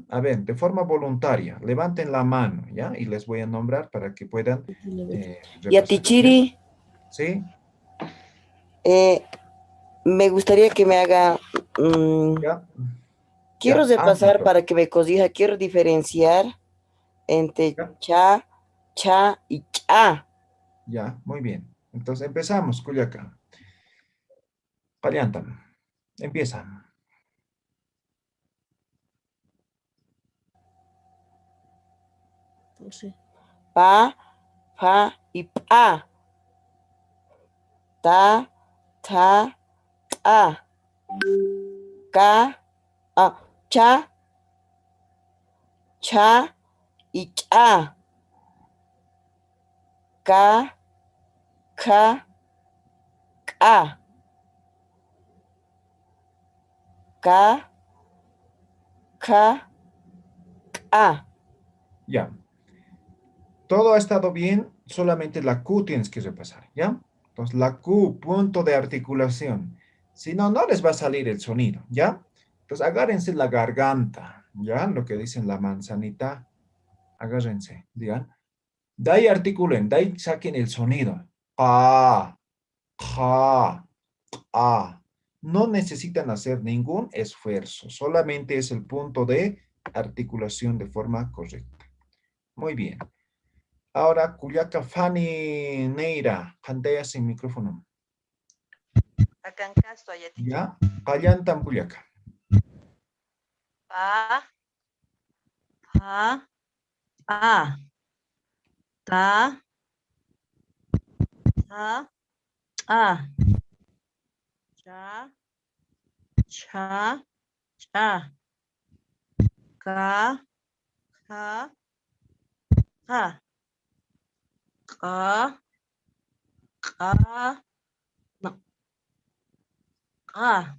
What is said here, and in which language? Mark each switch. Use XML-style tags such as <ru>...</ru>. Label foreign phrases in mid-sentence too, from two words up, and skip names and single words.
<es>A ver, de forma voluntaria, levanten la mano, ¿ya? Y les voy a nombrar para que puedan Yatichiri, ¿sí? Me gustaría que me haga... ¿Ya? Quiero Ya, repasar ámbito. para que me corrija, quiero diferenciar entre ¿Ya? cha, cha y cha. Ya, muy bien. Entonces empezamos, Cuyaca. Callantan. Empieza. Pa, fa y pa. Ta, ta, ta. Ca, cha, cha y cha. Ca, ca, ca. Ca, ca, ca. Ya. Todo ha estado bien, solamente la Q tienes que repasar, ¿ya? Entonces, la Q, punto de articulación. Si no, no les va a salir el sonido, ¿ya? Entonces, agárrense la garganta, ¿ya? Lo que dicen la manzanita, agárrense, digan. De ahí articulen, de ahí saquen el sonido. Pa, ja, a. No necesitan hacer ningún esfuerzo, solamente es el punto de articulación de forma correcta. Muy bien. Ahora, Cuyaca Fanny Neira, cantea sin micrófono. ¿Ya? Callantan Cuyaca. Pa, pa, pa, ta, ta, ta, cha, cha, cha, ka, ka, ka, ka, ka, no, ka.</es>